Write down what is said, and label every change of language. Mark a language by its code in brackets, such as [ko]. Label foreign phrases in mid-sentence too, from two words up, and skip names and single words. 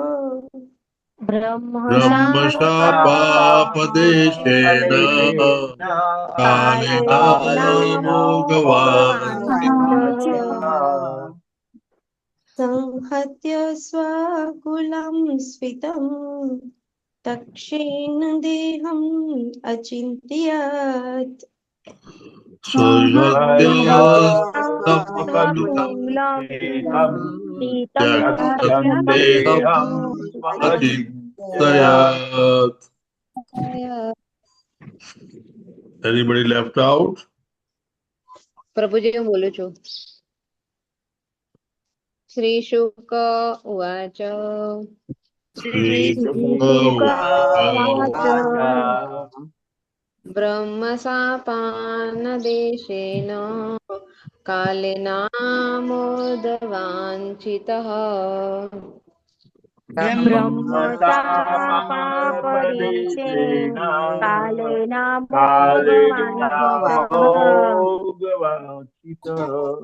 [sa] ब्रह्मशापापदेशेन कालेनामोघवाञ्छितः संहत्य स्वकुलं स्फीतं तक्षेण देहम् अचिन्तयत् [en] Anybody left out? [gu] પ્રભુજી હું બોલું છું. [sa] श्री शुक उवाच ब्रह्मशापानदेशेन कालेनामोदवाञ्छितः ब्रह्मशापापदेशेन कालेनामोघवाञ्छितः